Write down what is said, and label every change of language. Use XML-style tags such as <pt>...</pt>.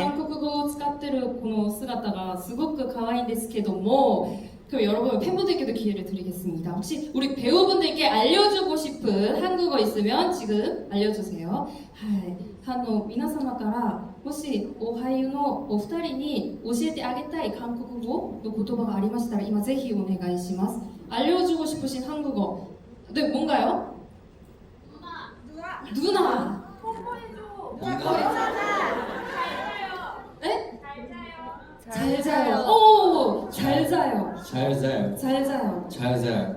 <ja>한국어 使ってるこの姿がすごく可愛いんですけども,</ja> <ko>그럼 여러분 팬분들께도 기회를 드리겠습니다. 혹시 우리 배우분들께 알려주고 싶은 한국어 있으면 지금 알려주세요.</ko> <ja>皆様からもしお俳優のお二人に教えてあげたい韓国語の言葉がありましたら今ぜひお願いします.</ja> <ko>알려주고 싶으신 한국어. 네, 뭔가요? 누나. 네? 잘 자요. 오, 잘 자요. 잘 자요. 잘 자요. 잘 자요.</ko>